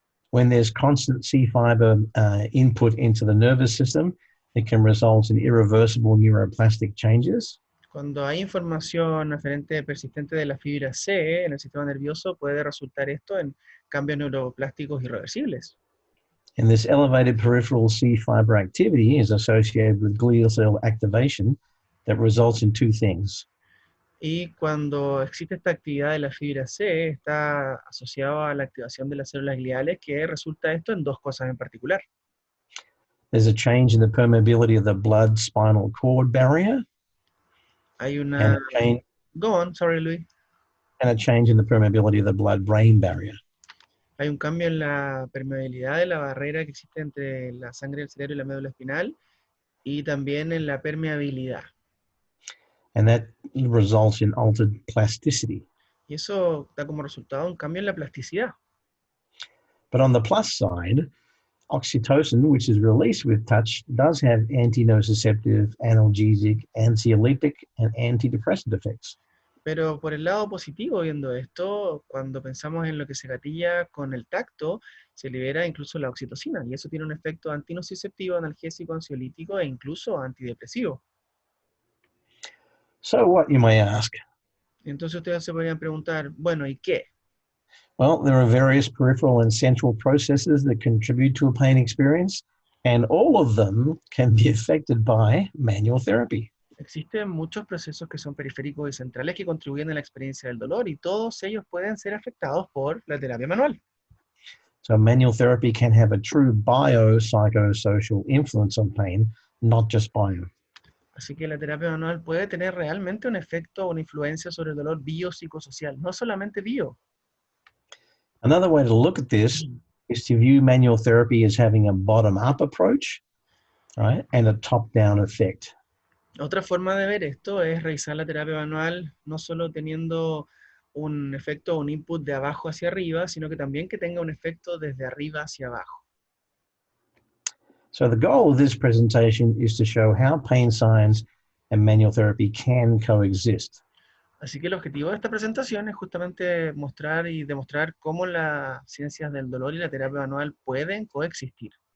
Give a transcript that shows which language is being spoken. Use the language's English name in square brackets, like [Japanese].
[English] When there's constant C fiber input into the nervous system, it can result in irreversible neuroplastic changes. [Spanish] Cuando hay información aferente persistente de la fibra C en el sistema nervioso, puede resultar esto en cambios neuroplásticos irreversibles. [English] And this elevated peripheral C fiber activity is associated with glial cell activation that results in two things. [Spanish] Y cuando existe esta actividad de la fibra C, está asociado a la activación de las células gliales, que resulta esto en dos cosas en particular. [English] There's a change in the permeability of the blood-spinal cord barrier. [Spanish] Hay [English] And [Spanish] una... [English] a change, Go on, sorry, Luis. and a change in the permeability of the blood-brain barrier. [Spanish] Hay un cambio en la permeabilidad de la barrera que existe entre la sangre del cerebro y la médula espinal y también en la permeabilidad. [English] And that results in altered plasticity. [Spanish] Y eso da como resultado un cambio en la plasticidad. [English] But on the plus side, oxytocin, which is released with touch, does have anti-nociceptive, analgesic, anxiolytic, and antidepressant effects. [Spanish] Pero por el lado positivo, viendo esto, cuando pensamos en lo que se gatilla con el tacto, se libera incluso la oxitocina, y eso tiene un efecto antinociceptivo, analgésico, ansiolítico e incluso antidepresivo. [English] So what, you may ask? [Spanish] Entonces ustedes se podrían preguntar, bueno, ¿y qué? [English] Well, there are various peripheral and central processes that contribute to a pain experience, and all of them can be affected by manual therapy. [Spanish] Existen muchos procesos que son periféricos y centrales que contribuyen a la experiencia del dolor y todos ellos pueden ser afectados por la terapia manual. [English] So manual therapy can have a true biopsychosocial influence on pain, not just bio. [Spanish] Así que la terapia manual puede tener realmente un efecto o una influencia sobre el dolor biopsicosocial, no solamente bio. [English] Another way to look at this is to view manual therapy as having a bottom-up approach, right, and a top-down effect. [Spanish] Otra forma de ver esto es revisar la terapia manual no solo teniendo un efecto o un input de abajo hacia arriba, sino que también que tenga un efecto desde arriba hacia abajo. [English] So the goal of this presentation is to show how pain science and manual therapy can coexist. [Spanish] Así que el objetivo de esta presentación es justamente mostrar y demostrar cómo las ciencias del dolor y la terapia manual pueden coexistir.